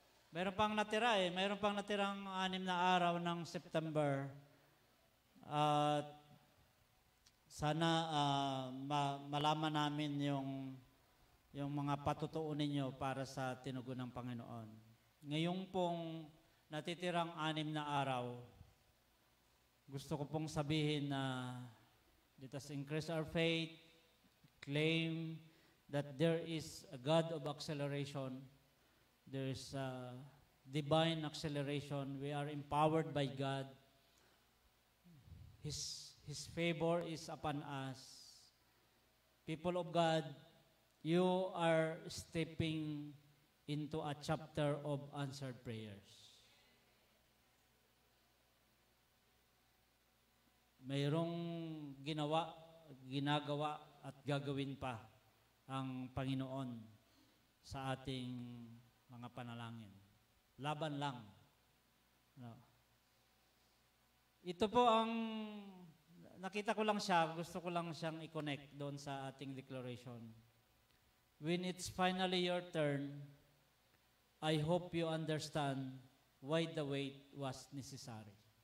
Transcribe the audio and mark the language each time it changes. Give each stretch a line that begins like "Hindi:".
Filipino: Mayroon pang natira Mayroon pang natirang 6 na araw ng September. At sana malaman namin yung mga patutuon ninyo para sa tinugon ng Panginoon. Ngayong pong natitirang 6 na araw, gusto ko pong sabihin na
English: let us increase our faith, claim that there is a God of acceleration, there is a divine acceleration, we are empowered by God, His favor is upon us. People of God, you are stepping into a chapter of answered prayers.
Filipino: Mayroong ginagawa at gagawin pa ang Panginoon sa ating mga panalangin. Laban lang. No. Ito po ang nakita ko lang siya, gusto ko lang siyang i-connect doon sa ating declaration.
English: When it's finally your turn, I hope you understand why the wait was necessary.